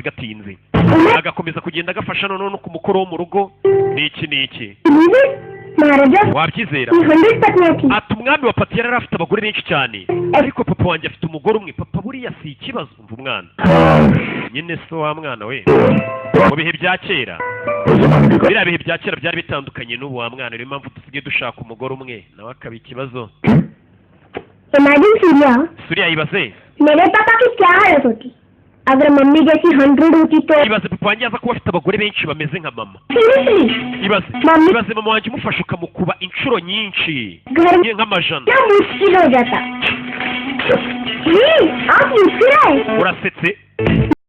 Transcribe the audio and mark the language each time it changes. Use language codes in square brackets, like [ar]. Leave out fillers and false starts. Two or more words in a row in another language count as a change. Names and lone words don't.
[rw] gatinze agakomeza kugenda agafasha noneho no ku mukoro wo mu rugo n'iki wabyizera ati umwami wa pati yari afite abagore benshi cyane ariko papa wanjye afite umugore umwe papa buriya si ikibazo umva umwana nyine so wa mwana we mu bihe bya kera biriya bihe bya kera byari bitandukanye n'ubu wa mwana niyo mpamvu dusigaye dushaka umugore umwe nawe akaba ikibazo Surya yibaze [hi] मेरे पापा की क्या हालत होती अगर मम्मी जैसी 100 होती तो [rw] ibaze papa wanjye aza kuba afite abagore benshi bameze nka mama ibaze mama wanjye umufasha ukamukuba inshuro nyinshi nk'amajana [hi] क्या मुश्किल हो जाता आप मुस्कुराए [rw] urasetse